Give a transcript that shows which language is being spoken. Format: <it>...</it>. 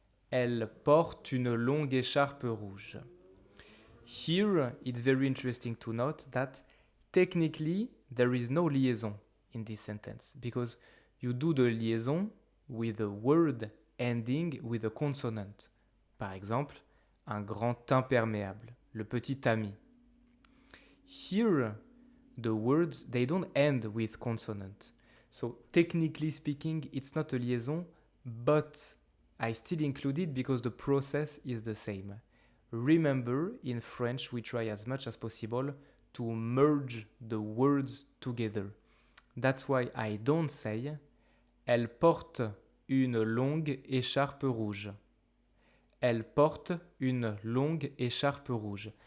<fr>Elle porte une longue écharpe rouge.</fr> <en>Here, it's very interesting to note that technically there is no liaison in this sentence because you do the liaison with a word ending with a consonant.</en> <fr>Par exemple, un grand imperméable, le petit ami.</fr> <en>Here, the words, they don't end with consonant. So technically speaking, it's not a liaison, but I still include it because the process is the same. Remember, in French, we try as much as possible to merge the words together. That's why I don't say</en> <fr>elle porte une longue écharpe rouge. Elle porte une longue écharpe rouge.</fr>